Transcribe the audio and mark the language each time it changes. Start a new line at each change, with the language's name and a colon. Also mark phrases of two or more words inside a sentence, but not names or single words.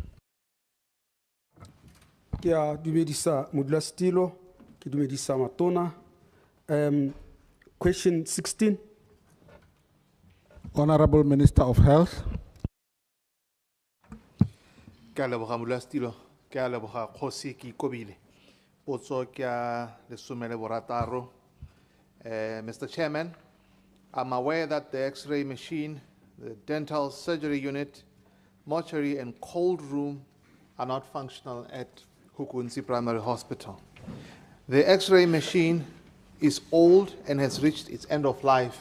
Tswana: Ke a dumedisa modulasetilo, ke dumedisa matona.
English: Question 16. Honorable Minister of Health.
Tswana: Ke a leboga modulasetilo, ke a leboga Kgosi ke ikobile. Potso ke a lesome le borataro.
English: Mr. Chairman, I'm aware that the X-ray machine, the dental surgery unit, mortuary and cold room are not functional at Hukunzi Primary Hospital. The X-ray machine is old and has reached its end of life.